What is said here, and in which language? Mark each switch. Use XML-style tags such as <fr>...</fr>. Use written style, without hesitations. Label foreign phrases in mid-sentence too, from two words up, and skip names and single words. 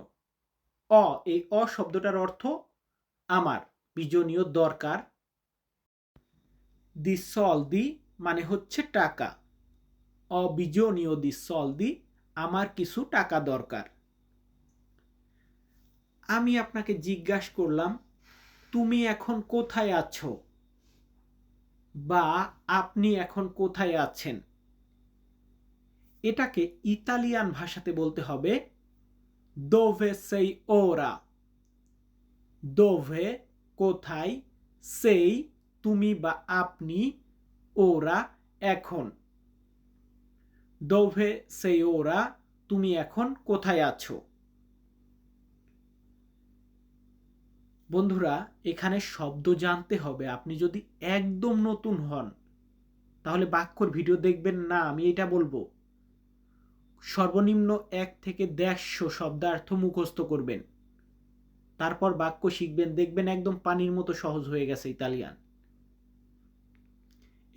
<bn>এই শব্দটার অর্থ আমার, বিজনীয় দরকার,</bn> <it>di soldi</it> <bn>মানে হচ্ছে টাকা,</bn> <it>ho bisogno di soldi</it> <bn>আমার কিছু টাকা দরকার। আমি আপনাকে জিজ্ঞাসা করলাম তুমি এখন কোথায় আছো, বা আপনি এখন কোথায় আছেন, এটাকে ইতালিয়ান ভাষাতে বলতে হবে</bn> <it>dove sei ora,</it> <bn>dove কোথায়, সেই তুমি বা আপনি, ওরা এখন,</bn> <it>dove sei ora</it> <bn>তুমি এখন কোথায় আছো। বন্ধুরা এখানে শব্দ জানতে হবে। আপনি যদি একদম নতুন হন তাহলে বাক্যর ভিডিও দেখবেন না, আমি এটা বলবো। সর্বনিম্ন 1 থেকে 150 শব্দার্থ মুখস্থ করবেন, তারপর বাক্য শিখবেন, দেখবেন একদম পানির মতো সহজ হয়ে গেছে ইতালিয়ান।</bn>